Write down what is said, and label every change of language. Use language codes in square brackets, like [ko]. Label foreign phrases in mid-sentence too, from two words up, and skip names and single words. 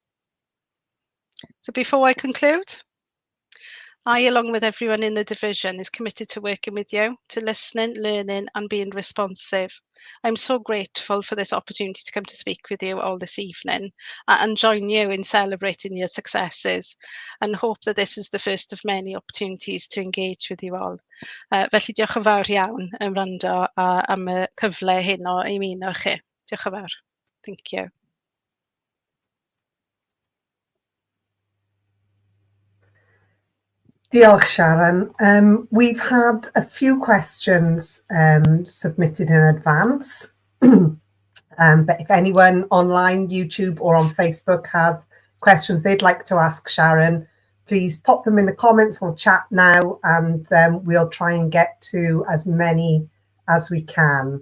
[en] So before I conclude, I, along with everyone in the division, is committed to working with you, to listening, learning and being responsive. I'm so grateful for this opportunity to come to speak with you all this evening and join you in celebrating your successes, and hope that this is the first of many opportunities to engage with you all. [cy] Felly diolch yn fawr iawn yn wrando am y cyfle hyn o ymuno chi. Diolch yn fawr. [en] Thank you. [cy] Diolch, Sharon. [en] We've had a few questions submitted in advance, but if anyone online, YouTube or on Facebook has questions they'd like to ask Sharon, please pop them in the comments or chat now, and we'll try and get to as many as we can.